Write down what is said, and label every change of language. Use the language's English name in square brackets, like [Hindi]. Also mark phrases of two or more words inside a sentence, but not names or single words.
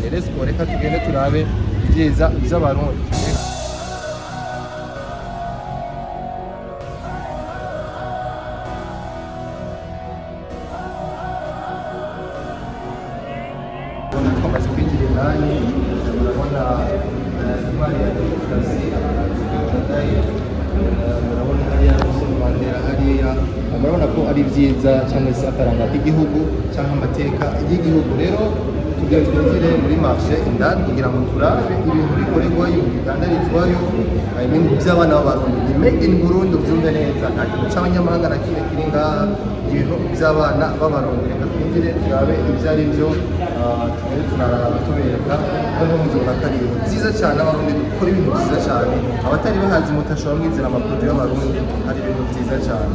[Rundi] Reka tugende turabe ibyiza by'abarundi. Twamaze kwinjira indani, murabona intwari ya demokarasi, murabona hariya Mandela, hariya murabona ko ari byiza cyangwa se akaranga k'igihugu cyangwa amateka y'igihugu. Rero tugiye twinjire muri marché indani kugira ngo turabe ibintu bikorerwayo, bidandarizwayo, ibintu by'abana b'abarundi. Ni [English] made in Burundi, [Rundi] ubyumve neza, nta kintu cy'abanyamahanga na kimwe kiri ngaha, ibintu by'abana b'abarundi. Reka twinjire turabe ibyo ari byo, tugere turaraba tubereka noneho muzobona ko ari ibintu byiza cyane. Abarundi dukora ibintu byiza cyane, abatari bahazi mutashobora mwizera amaproduit y'abarundi, ari ibintu byiza cyane.